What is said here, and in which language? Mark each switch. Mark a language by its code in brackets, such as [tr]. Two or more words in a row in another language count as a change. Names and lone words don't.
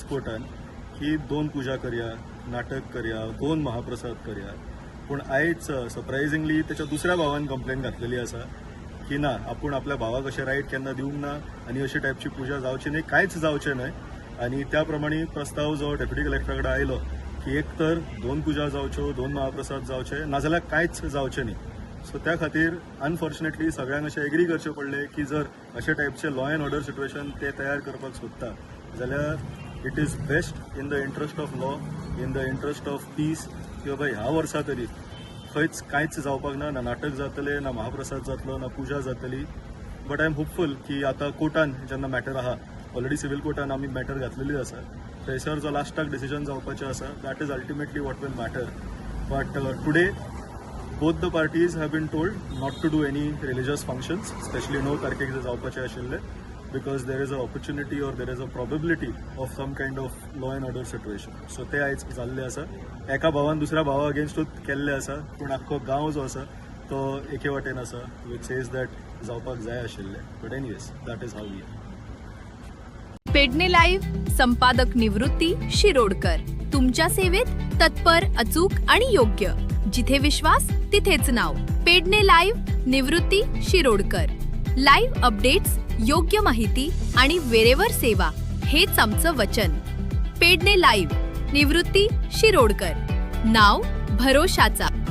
[kok] कोर्टान की 2 पुजा करया नाटक करया 2 महाप्रसाद करया पूण आयज सरप्रायझिंगली तेच्या दुसऱ्या भावान कंप्लेंट घातलेली आसा की ना आपूण आपल्या भावाक अशें रायट केन्ना दिवंक ना आनी अशी टायपची पुजा जावची न्हय कांयच जावचें न्हय आनी त्या प्रमाणे प्रस्ताव जो [en] deputy collector [kok] कडेन आयलो की एक तर 2 पुजा जावच्यो 2 महाप्रसाद जावचे नाजाल्यार कांयच जावचें न्ही सो त्या खातीर अनफॉर्च्युनेटली सगळ्यांक अशें एग्री करचें पडलें की जर अशे टायपचे [en] law and order situation [kok] ते तयार करपाक सोदता जाल्यार [en] it is best in the interest of law in the interest of peace [kok] की बाबा ह्या वर्सा तरी खंयच कांयच जावपाक ना ना नाटक जातलें ना महाप्रसाद जातलो ना पुजा जातली [en] but I am hopeful [kok] की आतां कोर्टान जेन्ना मॅटर आहा [en] already civil [kok] कोर्टान आमी मॅटर घातलेली आसा थंयसर जो लास्टाक डिसिजन जावपाचें आसा [en] that is ultimately what will matter but today both the parties have been told not to do any religious functions, especially [kok] 9 तारखेक जे जावपाचे आशिल्ले [en] because there is an opportunity or there is a probability of some kind of law and order situation. [kok] So ते आयज जाल्ले आसा एका भावान दुसऱ्या भावा अगेन्स्टूच केल्ले आसा पूण आख्खो गांव जो आसा तो एके वाटेन आसा [en] which says that [kok] जावपाक जाय आशिल्ले [en] but anyways that is how we [mr] पेडणे लाईव्ह संपादक निवृत्ती शिरोडकर तुमच्या सेवेत तत्पर अचूक आणि योग्य जिथे विश्वास तिथेच नाव पेडणे लाईव्ह निवृत्ती शिरोडकर लाईव्ह अपडेट्स योग्य माहिती आणि वेरेवर सेवा हेच आमचं वचन पेडणे लाईव्ह निवृत्ती शिरोडकर नाव भरोशाचा